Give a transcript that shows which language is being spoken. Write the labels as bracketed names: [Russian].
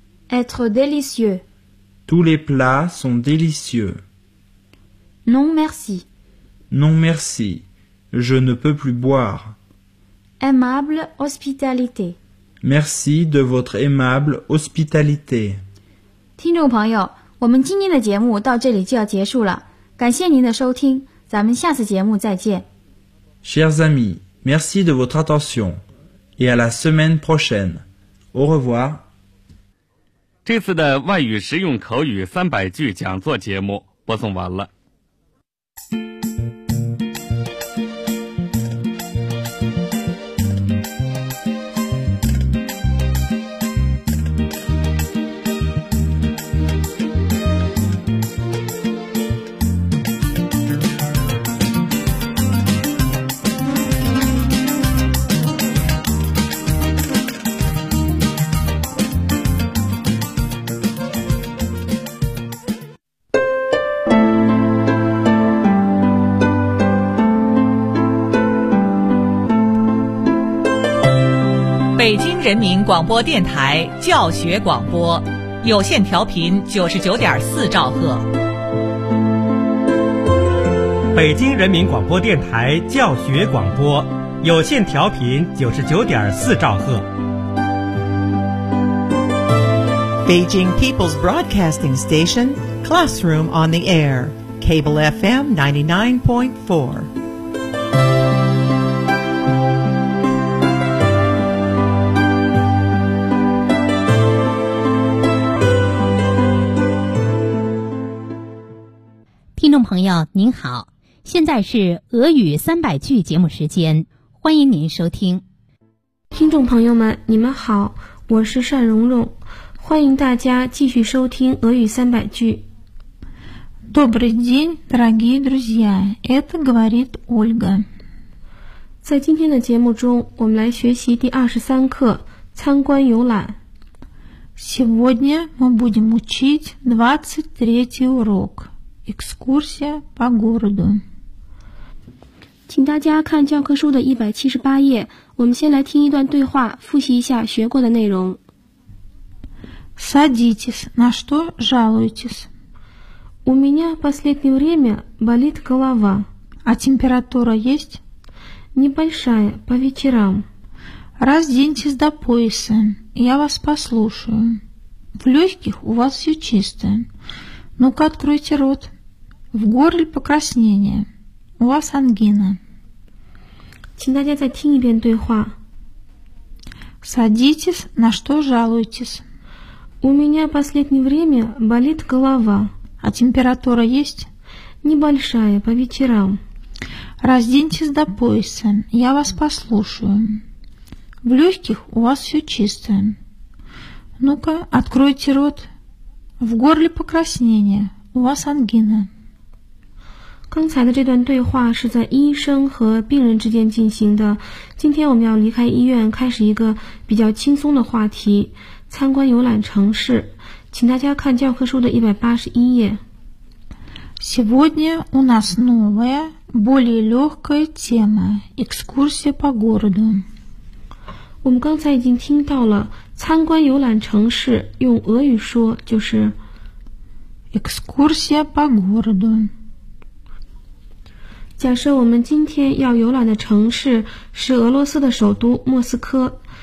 [French] Être délicieux. Tous les plats sont délicieux. Non merci. Non merci. Je ne peux plus boire. Aimable hospitalité. Merci de votre aimable hospitalité. [Chinese] 听众朋友，我们今天的节目到这里就要结束了。感谢您的收听，咱们下次节目再见。 [French] Chers amis, merci de votre attention et à la semaine prochaine. Au revoir. [Chinese] 这次的外语实用口语三百句讲座节目播送完了。人民广播电台教学广播，有线调频99.4兆赫。北京人民广播电台教学广播，有线调频99.4兆赫。 [English] Beijing People's Broadcasting Station, Classroom on the Air, Cable FM 99.4. [Chinese] Listener 朋友您好，现在是俄语三百句节目时间，欢迎您收听。听众朋友们你们好，我是单蓉蓉，欢迎大家继续收听俄语三百句。 [Russian] Добрый день, дорогие друзья, это говорит Ольга. [Chinese] 在今天的节目中，我们来学习第23课参观游览。 [Russian] Сегодня мы будем учить 23 урок, экскурсия по городу. [Chinese] 请大家看教科书的178页，我们先来听一段对话，复习一下学过的内容。 [Russian] Садитесь, на что жалуетесь? У меня в последнее время болит голова. А температура есть? Небольшая, по вечерам. Разденьтесь до пояса, я вас послушаю. В легких у вас все чисто. Ну-ка откройте рот. В горле покраснение. У вас ангина. [Chinese] 请大家再听一遍对话。 Садитесь, на что жалуетесь? У меня в последнее время болит голова. А температура есть? Небольшая, по вечерам. Разденьтесь до пояса, я вас послушаю. В легких у вас все чисто. Ну-ка, откройте рот. В горле покраснение, у вас ангина. 刚才的这段对话是在医生和病人之间进行的。今天我们要离开医院，开始一个比较轻松的话题。参观游览城市，请大家看教科书的181页。 [Russian] Сегодня у нас новая, более легкая тема – экскурсия по городу. [Chinese] 我们刚才已经听到了，参观游览城市用俄语说就是 [Russian] экскурсия по городу。 [Chinese] 假设我们今天要游览的城市是俄罗斯的首都莫斯科。